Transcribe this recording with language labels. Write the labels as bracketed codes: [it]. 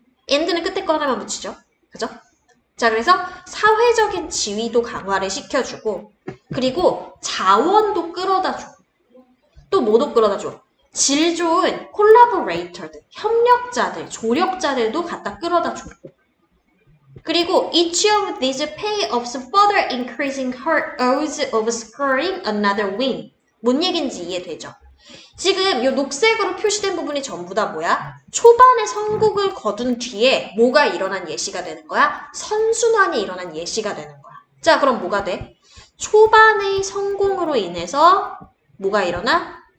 [ko] and는 끝에 거 하나만 붙이죠. 그죠? 자, 그래서 사회적인 지위도 강화를 시켜주고, 그리고 자원도 끌어다 줘. 또 뭐도 끌어다 줘? 질 좋은 콜라보레이터들, 협력자들, 조력자들도 갖다 끌어다 줘. 그리고 [en] each of these pay-offs further increasing her odds of scoring another win. [ko] 뭔 얘기인지 이해되죠? 지금 이 녹색으로 표시된 부분이 전부 다 뭐야? 초반에 성공을 거둔 뒤에 뭐가 일어난 예시가 되는 거야? 선순환이 일어난 예시가 되는 거야. 자, 그럼 뭐가 돼? 초반의 성공으로 인해서 뭐가 일어나?